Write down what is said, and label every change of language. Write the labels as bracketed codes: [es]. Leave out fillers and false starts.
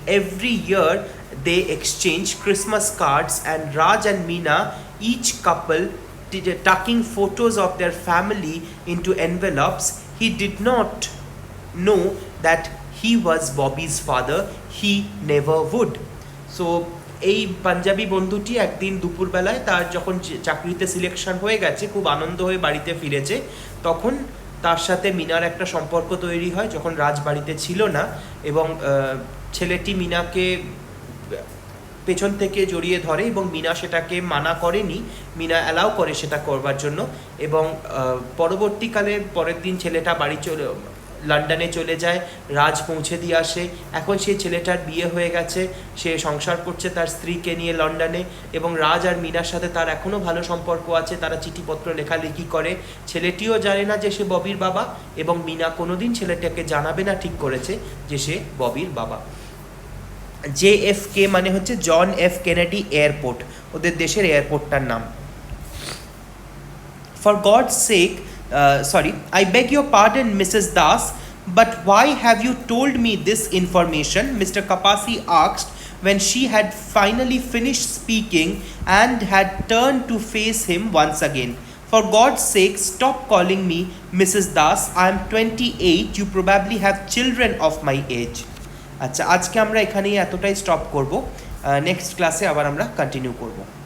[en] Every year they exchanged Christmas cards, and Raj and Meena, each couple tucking photos of their family into envelopes. He did not know that he was Bobby's father. He never would. [bn] So এই পাঞ্জাবি বন্ধুটি একদিন দুপুরবেলায় তার যখন চাকরিতে selection হয়ে গেছে, খুব আনন্দ হয়ে বাড়িতে ফিরেছে, তখন তার সাথে মিনার একটা সম্পর্ক তৈরি হয় যখন রাজ বাড়িতে ছিল না, এবং ছেলেটি মিনাকে পেছন থেকে জড়িয়ে ধরে এবং মিনা সেটাকে মানা করেনি, মিনা অ্যালাউ করে সেটা করবার জন্য। এবং পরবর্তীকালে পরের দিন ছেলেটা লন্ডনে চলে যায়, রাজ পৌঁছে দিয়ে আসে। এখন সেই ছেলেটার বিয়ে হয়ে গেছে, সে সংসার করছে তার স্ত্রীকে নিয়ে লন্ডনে, এবং রাজ আর মিনার সাথে তার এখনও ভালো সম্পর্ক আছে, তারা চিঠিপত্র লেখালেখি করে। ছেলেটিও জানে না যে সে ববির বাবা, এবং মিনা কোনোদিন ছেলেটাকে জানাবে না ঠিক করেছে যে সে ববির বাবা। JFK মানে হচ্ছে জন এফ কেনেডি এয়ারপোর্ট, ওদের দেশের এয়ারপোর্টটার নাম। [en] For God's sake, I beg your pardon, Mrs. Das, but why have you told me this information? Mr. Kapasi asked when she had finally finished speaking and had turned to face him once again. For God's sake, stop calling me Mrs. Das. I am 28. You probably have children of my age. [bn] আচ্ছা, আজকে আমরা এখানেই এতটাই stop করব, next ক্লাসে আবার আমরা continue করব।